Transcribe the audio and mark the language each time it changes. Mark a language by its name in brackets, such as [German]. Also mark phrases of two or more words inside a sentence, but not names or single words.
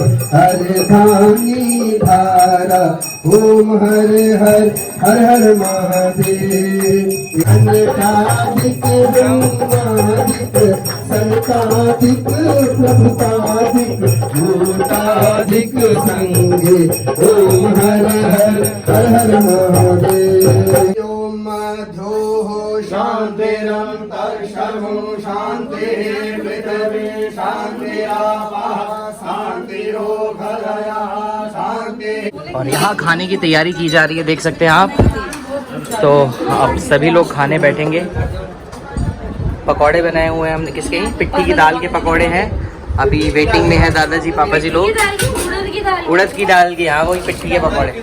[Sanskrit] हरधानी धारा ओम हर हर हर हर महादेव अन्नकादिक ब्रह्मादिक संतादिक प्रभुतादिक भूतादिक संगे ओम हर हर हर हर महादेव ओम मध्योः शान्तिरन्तरिक्षं शान्तिर्पृथिवी शान्तिरापः शान्तिरोषधयः शान्ति। [Hindi] और यहाँ खाने की तैयारी की जा रही है, देख सकते हैं आप। तो अब सभी लोग खाने बैठेंगे। पकौड़े बनाए हुए हैं हमने, किसके? पिट्ठी की दाल के पकौड़े हैं। अभी वेटिंग में है दादाजी पापा जी लोग। उड़द की दाल की, हाँ वही पिट्ठी के पकौड़े।